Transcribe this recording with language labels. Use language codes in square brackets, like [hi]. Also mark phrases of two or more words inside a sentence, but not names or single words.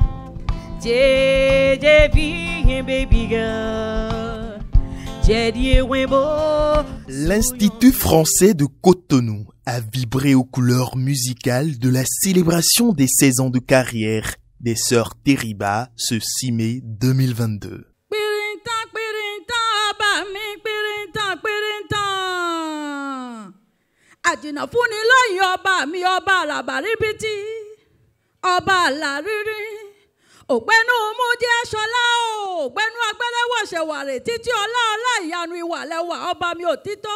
[fr] J'ai bien [en] baby girl, [fr] j'ai dit ouais beau. L'Institut français de Cotonou a vibré aux couleurs musicales de la célébration des 16 ans de carrière des sœurs Teriba ce 6 mai 2022. [yo] Àjìnà fúnni lóyìn ọba mi ọba làbàríbitì ọba làrírí ògbẹ́nu mú jẹ́ ṣọlá o ògbẹ́nu agbẹ́lẹ́wọ̀ ṣẹ̀wàrẹ̀ títí ọlá ọlá ìyanu ìwàlẹ́wà ọba mi òtítọ́.